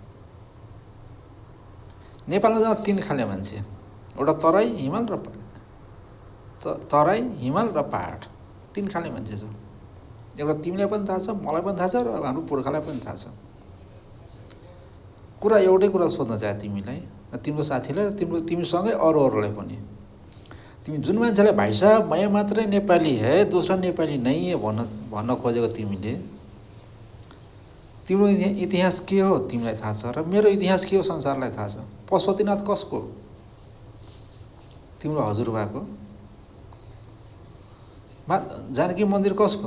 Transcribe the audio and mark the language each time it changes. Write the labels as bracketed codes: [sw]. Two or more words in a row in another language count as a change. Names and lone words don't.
[ne] नेपालमा जम्मा 3 खाले मान्छे, एउटा तराई हिमाल र पहाड, 3 खाले मान्छे छ। एउटा तिमीलाई पनि थाहा छ, मलाई पनि थाहा छ, र हाम्रो पुर्खालाई पनि थाहा छ। कुरा एउटै कुरा सोध्न चाहे तिमीलाई, तिम्रो साथीलाई र तिमीसँगै अरूहरूलाई पनि, तिमी जुन मान्छेलाई [hi] भाइ साहब मैं मात्रै नेपाली है दूसरा नेपाली नहीं है [ne] भन्न खोजेको तिमीले, तिम्रो इतिहास के हो तिमीलाई थाहा छ, र मेरो इतिहास के हो संसारलाई थाहा छ। पशुपतिनाथ कसको? तिम्रो हजुरबाको। जानकी मन्दिर कसको?